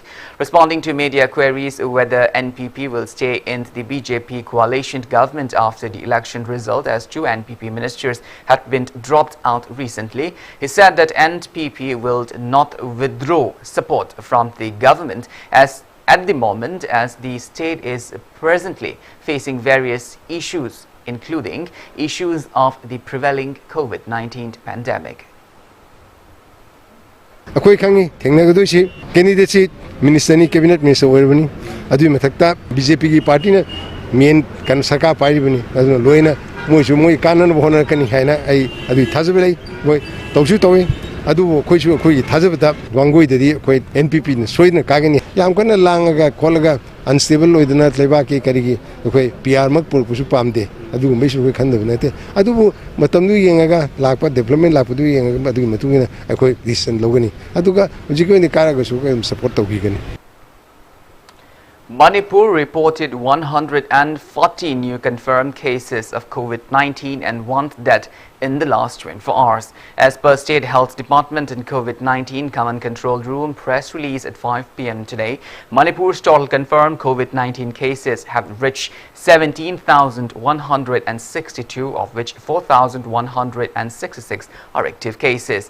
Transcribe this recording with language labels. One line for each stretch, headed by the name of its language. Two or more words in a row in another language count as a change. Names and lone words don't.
English: Responding to media queries whether NPP will stay in the BJP coalition government after the election result as 2 NPP ministers had been dropped out recently, he said that NPP will not withdraw support from the government as at the moment as the state is presently facing various issues including issues of the prevailing COVID-19 pandemic.
Manipuri: Akoi khangi thengnagadoi si candidate minister ni
English: cabinet minister
Manipuri: oirabani adu mathakta BJP ki party na main kan sarkar pairibani adu loina moi kanan bhona kani haina ai adu thajabelai moi tawsu tawi adu khoisu khoi thajabata Wangoi dadi khoi NPP na soina kagani yam kana langaga kholaga unstable oidana leba ki karigi khoi PR mak purpusu pamde adu mesu khoi khandabnate adu matamdu yengaga lakpa development lakpadu yengaga adu matungina khoi decision logani aduga hujikoi ni karaga su support tawgigani.
English: Manipur reported 140 new confirmed cases of COVID-19 and one death in the last 24 hours. As per State Health Department and COVID-19 Command Control Room press release at 5 p.m. today, Manipur's total confirmed COVID-19 cases have reached 17,162, of which 4,166 are active cases.